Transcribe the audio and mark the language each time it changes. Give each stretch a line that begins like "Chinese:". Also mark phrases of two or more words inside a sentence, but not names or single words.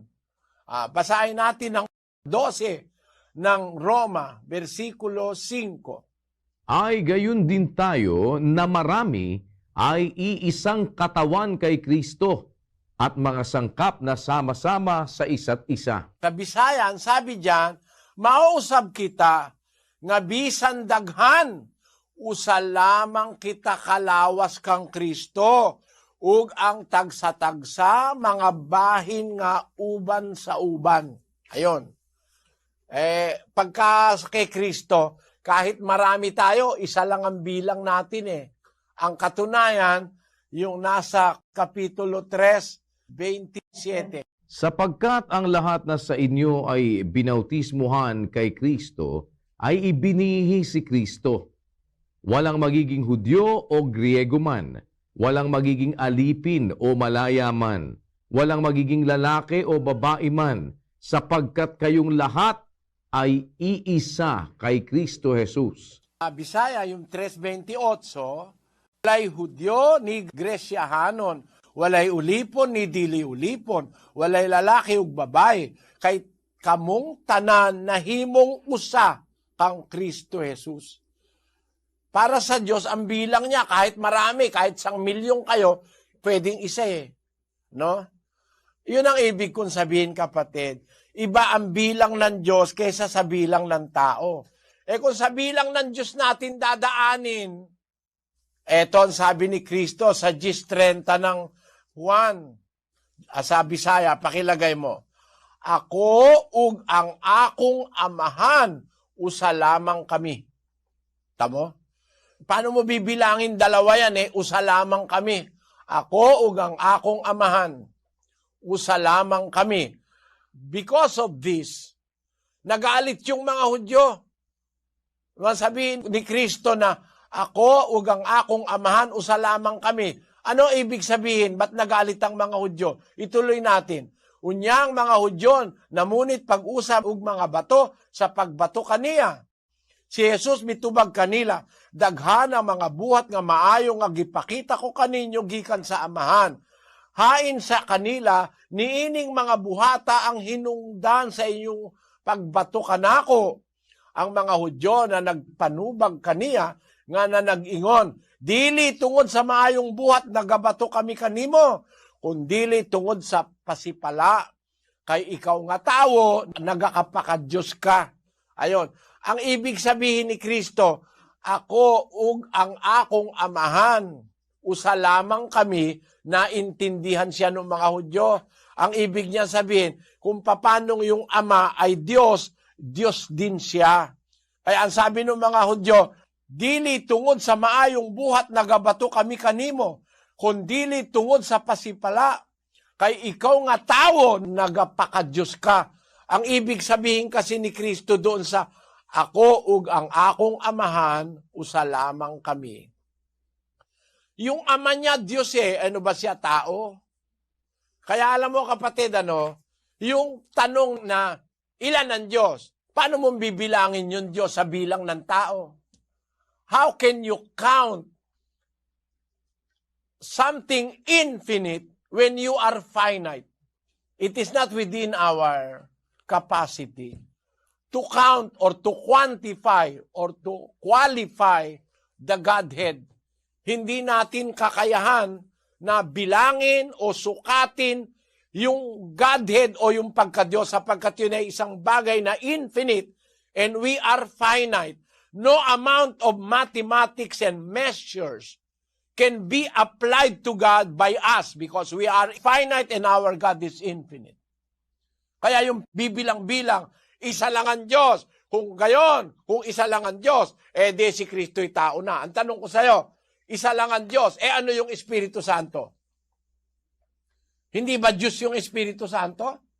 Filipino: Basahin natin ang 12 ng Roma, versikulo 5. Ay gayon din tayo na marami ay iisang katawan kay Kristo at mga sangkap na sama-sama sa isa't isa. Sa Bisayan, sabi diyan,
Cebuano: mausab kita nga bisan daghan usa lamang kita kalawas kang Kristo ug ang tagsa-tagsa mga bahin nga uban sa uban.
Filipino: Ayon. Pagka kay Kristo, kahit marami tayo, isa lang ang bilang natin eh. Ang katunayan, yung nasa Kapitulo 3, 27. Sapagkat ang lahat na sa inyo ay binautismuhan kay Kristo, ay ibinihi si Kristo. Walang magiging Hudyo o Griego man, walang magiging alipin o malaya man, walang magiging lalaki o babae man, sapagkat kayong lahat ay iisa kay Kristo Jesus.
Cebuano: Bisaya, yung 3:28, walay Hudyo ni Gresyahanon, walay ulipon ni dili ulipon, walay lalaki ug babae, kay kamong tanan nahimong usa kang Kristo Jesus.
Filipino: Para sa Diyos, ang bilang niya, kahit marami, kahit 1,000,000 kayo, pwedeng isa eh. No? Yun ang ibig kong sabihin, kapatid. Iba ang bilang ng Diyos kaysa sa bilang ng tao. Kung sa bilang ng Diyos natin dadaanin, eto ang sabi ni Kristo sa 10:30 ng Juan. Sa Bisaya, pakilagay mo.
Cebuano: Ako ug ang akong amahan, usa lamang kami.
Filipino: Tamo? Paano mo bibilangin dalawa yan
Cebuano: usa lamang kami. Ako ug ang akong amahan, usa lamang kami.
English: Because of this,
Filipino: nagalit yung mga Hudyo. Sabihin ni Kristo na,
Cebuano: ako ug ang akong amahan, usa lamang kami.
Filipino: Ano ibig sabihin? Ba't nagalit ang mga Hudyo? Ituloy natin.
Cebuano: Unyang mga Hudyo, namunit pag-usap ug mga bato sa pagbato kaniya. Si Jesus mitubag kanila, daghan ang mga buhat nga maayo nga gipakita ko kaninyo gikan sa amahan. Hain sa kanila, niining mga buhata ang hinungdan sa inyong pagbato kanako. Ang mga Hudyo na nagpanubag kaniya, nga na nag-ingon, dili tungod sa maayong buhat nagabato kami kanimo, kundili tungod sa pasipala. Kay ikaw nga tawo, nagakapakadyos ka.
Filipino: Ayon, ang ibig sabihin ni Kristo,
Cebuano: ako ug ang akong amahan, usa lamang kami,
Filipino: naintindihan siya ng mga Hudyo. Ang ibig niya sabihin, kung papanong yung ama ay Diyos, Diyos din siya. Kaya ang sabi ng mga Hudyo,
Cebuano: dili tungod sa maayong buhat nagabato kami kanimo, kundili tungod sa pasipala. Kay ikaw nga tawo, nagapakadyos ka.
Filipino: Ang ibig sabihin kasi ni Kristo doon sa
Cebuano: ako ug ang akong amahan, usa lamang kami.
Filipino: Yung ama niya, Diyos ano ba siya, tao? Kaya alam mo kapatid, yung tanong na ilan ang Diyos, paano mo bibilangin yung Diyos sa bilang ng tao?
English: How can you count something infinite when you are finite? It is not within our capacity to count or to quantify or to qualify the Godhead.
Filipino: Hindi natin kakayahan na bilangin o sukatin yung Godhead o yung pagka-Diyos sapagkat yun ay isang bagay na
English: infinite and we are finite. No amount of mathematics and measures can be applied to God by us because we are finite and our God is infinite.
Filipino: Kaya yung bibilang-bilang, isa lang ang Diyos. Kung gayon, kung isa lang ang Diyos, di si Kristo'y tao na. Ang tanong ko sa'yo, isa lang ang Diyos, ano yung Espiritu Santo? Hindi ba Diyos yung Espiritu Santo?